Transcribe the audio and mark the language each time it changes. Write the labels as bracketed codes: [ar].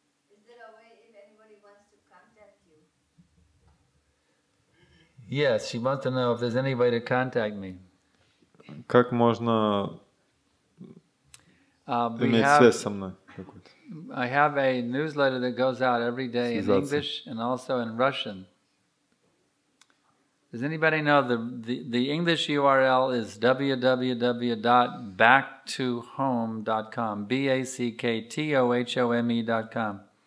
[en] Is there a way if anybody wants to contact you? Yes, she wants to know if there's any way to contact me. [ru] Как можно иметь связь со мной какую-то? [en] I have a newsletter that goes out every day in English and also in Russian. Does anybody know the English URL is www.backtohome.com, BACKTOHOME.com.